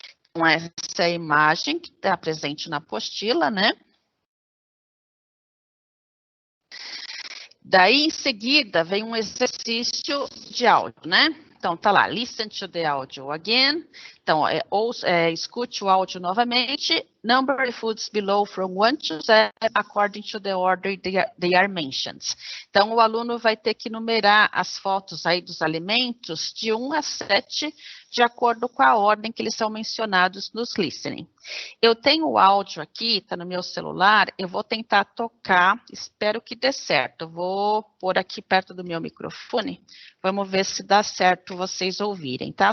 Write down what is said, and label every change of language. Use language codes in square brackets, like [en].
[pt] Então, essa é a imagem que está presente na apostila, né? Daí, em seguida, vem um exercício de áudio, né? Então, tá lá, [en] listen to the audio again. [pt] Então, escute o áudio novamente. [en] Number the foods below from 1 to 7 according to the order they are mentioned. [pt] Então, o aluno vai ter que numerar as fotos aí dos alimentos de 1 a 7, de acordo com a ordem que eles são mencionados nos listening. Eu tenho o áudio aqui, está no meu celular, eu vou tentar tocar, espero que dê certo. Eu vou pôr aqui perto do meu microfone, vamos ver se dá certo vocês ouvirem, tá?